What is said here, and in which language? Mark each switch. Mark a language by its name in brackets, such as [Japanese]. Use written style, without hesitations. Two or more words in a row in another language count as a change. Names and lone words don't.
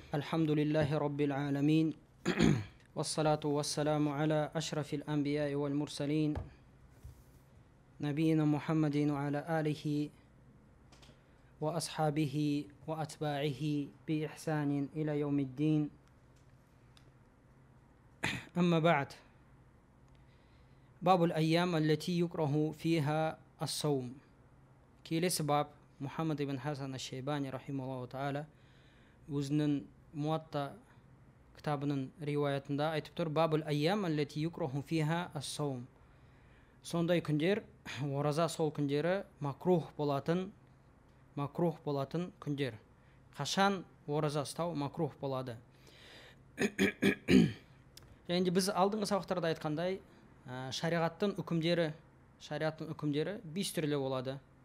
[Arabic] الحمد لله رب العالمين والصلاة والسلام على أشرف الأنبياء والمرسلين نبينا محمد وعلى آله وأصحابه وأتباعه بإحسان إلى يوم الدين. أما بعد، باب الأيام التي يكره فيها الصوم. [Kazakh] Келесі бап Мұхаммад ибн Хасан аш-Шейбани [Arabic] رحمه الله تعالى [Kazakh] өзінің Муатта кітабының риуаятында айтып тұр: [Arabic] باب الأيام التي يكره فيها الصوم. [Kazakh] Сондай күндер, ораза сол күндері макрух болатын күндер. Қашан ораза ұстау макрух болады? Және біз алдыңғы сабақтарда айтқандай, шариғаттың үкімдері 5 түрлі болады.